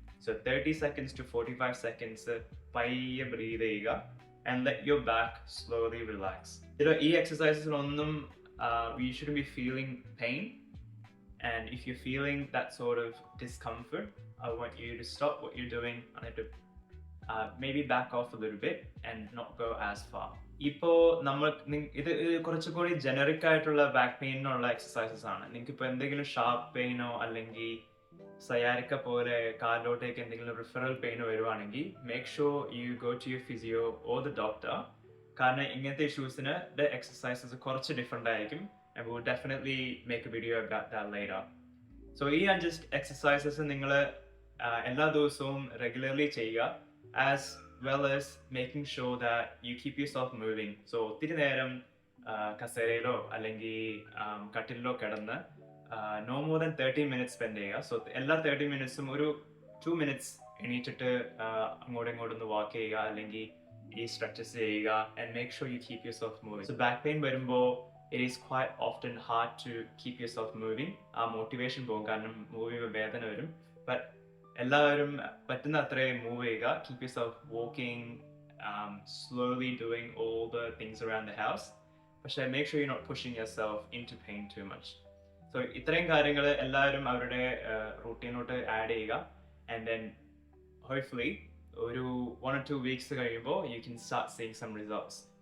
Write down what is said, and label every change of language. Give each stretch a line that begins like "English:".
English: So 30 seconds to 45 seconds
Malayalam: പയ്യെ breathe ചെയ്യുക
English: and let your back slowly relax.
Malayalam: ഈ exercises-ലൊന്നും
English: you shouldn't be feeling pain, and if you're feeling that sort of discomfort, I want you to stop what you're doing and to maybe back off a little bit and not go as far.
Malayalam: ഇപ്പോൾ ഇത് കുറച്ചുകൂടി generic ആയിട്ടുള്ള back പെയിനുള്ള exercises ആണ്. നിങ്ങൾക്ക് ഇപ്പോൾ എന്തെങ്കിലും sharp പെയിനോ അല്ലെങ്കിൽ സയാരിക്ക പോലെ കാലിലോട്ടേക്ക് എന്തെങ്കിലും റിഫറൽ പെയിനോ വരുവാണെങ്കിൽ
English: Make sure you go to your physio or the doctor.
Malayalam: കാരണം ഇങ്ങനത്തെ ഇഷ്യൂസിന് എക്സസൈസസ് കുറച്ച് ഡിഫറെൻ്റ് ആയിരിക്കും.
English: and we will definitely make a video about that later. So
Malayalam: ഈ 5 exercises നിങ്ങൾ എല്ലാ ദിവസവും regularly ചെയ്യുക,
English: as well as making sure that you keep yourself moving.
Malayalam: So ഒത്തിരി നേരം കസേരയിലോ അല്ലെങ്കിൽ കട്ടിലിലോ കിടന്ന്
English: no more than 30 minutes
Malayalam: spend ചെയ്യുക. So എല്ലാ 30 minutesഉം ഒരു 2 minutes എണീറ്റിട്ട് അങ്ങോട്ടും ഇങ്ങോട്ടും വാക്ക് ചെയ്യുക അല്ലെങ്കിൽ ഈ stretches ചെയ്യുക,
English: and make sure you keep yourself moving. So back pain വരുമ്പോൾ it is quite often hard to keep yourself moving.
Malayalam: Motivation പോകും, കാരണം മൂവ് ചെയ്യുമ്പോൾ വേദന വരും. But എല്ലാവരും പറ്റുന്ന അത്രയും മൂവ് ചെയ്യുക.
English: Keep yourself walking, slowly doing all the things around the house. പക്ഷേ make sure you're not pushing yourself into pain too much. So
Malayalam: ഇത്രയും കാര്യങ്ങൾ എല്ലാവരും അവരുടെ റൂട്ടീനോട്ട് ആഡ് ചെയ്യുക,
English: and then hopefully ഒരു 1 or 2 weeks കഴിയുമ്പോൾ you can start seeing some results.